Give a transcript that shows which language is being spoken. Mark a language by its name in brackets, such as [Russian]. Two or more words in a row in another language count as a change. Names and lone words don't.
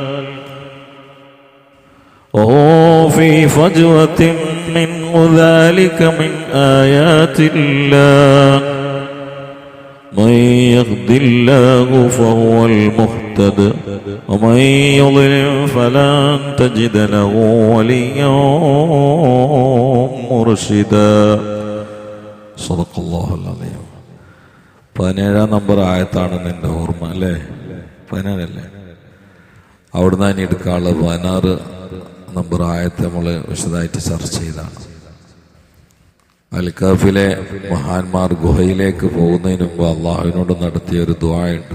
[Arabic] وهم في فجوة منه ذلك من آيات الله من يهد الله فهو المهتد ومن يضلل فلن تجد له وليا مرشدا. صدق الله العظيم. [Malayalam] 17 നമ്പർ ആയത്താണ് എൻ്റെ ഓർമ്മ, അല്ലേ? 17 അല്ലേ? അവിടുന്ന് ഇനി എടുക്കാനുള്ള 16 നമ്പർ ആയത്ത് നമ്മൾ വിശദമായിട്ട് ചർച്ച ചെയ്താണ്. അൽ-കഹ്ഫിലെ മഹാന്മാർ ഗുഹയിലേക്ക് പോകുന്നതിന് മുമ്പ് അള്ളാഹുവിനോട് നടത്തിയ ഒരു ദുആയുണ്ട്.